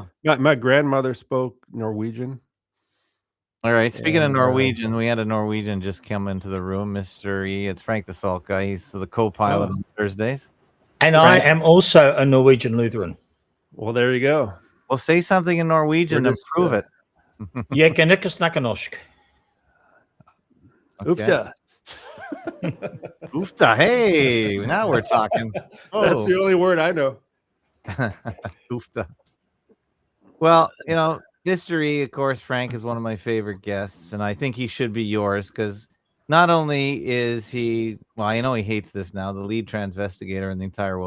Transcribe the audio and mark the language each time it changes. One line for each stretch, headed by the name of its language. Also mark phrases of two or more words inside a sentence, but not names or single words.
English: My grandmother spoke Norwegian. All right. Speaking of Norwegian, we had a Norwegian just come into the room, Mr. E. It's Frank the Salt guy. He's the co-pilot on Thursdays. And I am also a Norwegian Lutheran. Well, there you go. Well, say something in Norwegian and prove it.
Norwegian: Jeg kan ikke snakke norsk.
English: Ufta. Ufta. Hey, now we're talking. Oh. That's the only word I know. Ufta. Well, Mr. E, of course, Frank is one of my favorite guests, and I think he should be yours because not only is he, well, I know he hates this now, the lead transvestigator in the entire world.